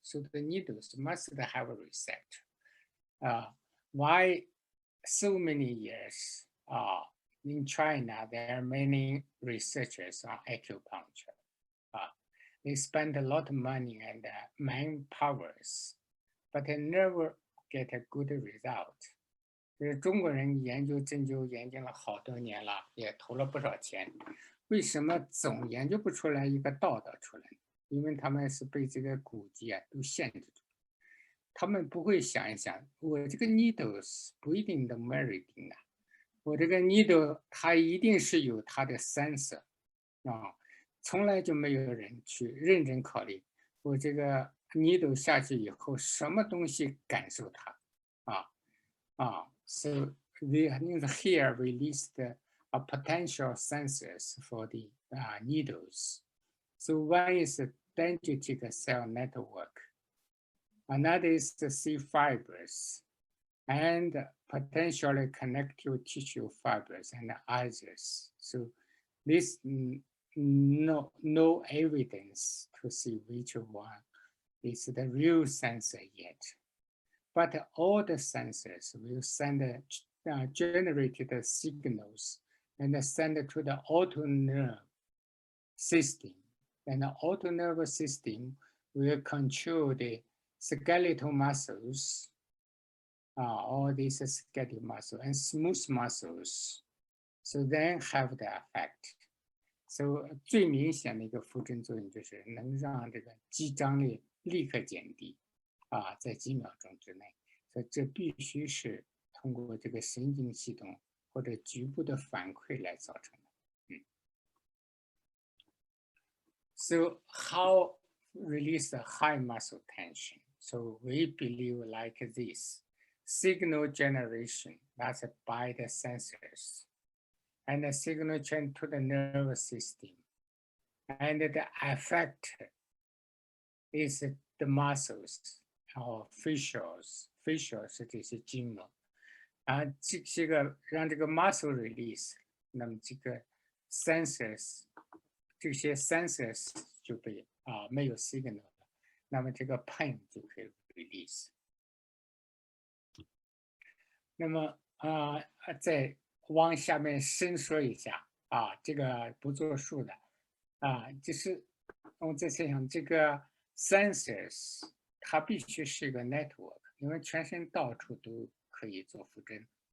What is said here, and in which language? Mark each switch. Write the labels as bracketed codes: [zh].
[en] So the needles must have a receptor. Why so many years in China, there are many researchers on acupuncture. They spend a lot of money and manpowers, but they never get a good result. [zh] 就是中国人研究针灸研究了好多年了，也投了不少钱，为什么总研究不出来一个道道出来？因为他们是被这个古籍都限制住，他们不会想一想，我这个 needles 不一定能 meridian 我这个 needle 它一定是有它的sensor从来就没有人去认真考虑我这个 needle 下去以后什么东西感受它 [en] So here we list potential sensors for the needles. So one is the dendritic cell network. Another is the C fibers and potentially connective tissue fibers and others. So this no evidence to see which one is the real sensor yet. But all the sensors will send generated signals and send to the autonerve system. And the autonerve system will control the skeletal muscles, all these skeletal muscles and smooth muscles. so then have the effect. [zh] So 最明显的一个副振作用就是能让这个肌张力立刻减低，在几秒钟之内。所以这必须是通过这个神经系统或者局部的反馈来造成的。 [en] So how release the high muscle tension? So we believe like this. Signal generation, that's by the sensors. And the signal chain to the nervous system. And the effect is the muscles or facials [zh] 是这些筋膜。这个让这个 muscle release， 那么这个 sensors 这些 sensors 就被没有 signal 了，那么这个 pain 就可以 release。那么再往下面深说一下这个不作数的就是我们在想这个 sensors 它必须是一个 network， 因为全身到处都可以做副振。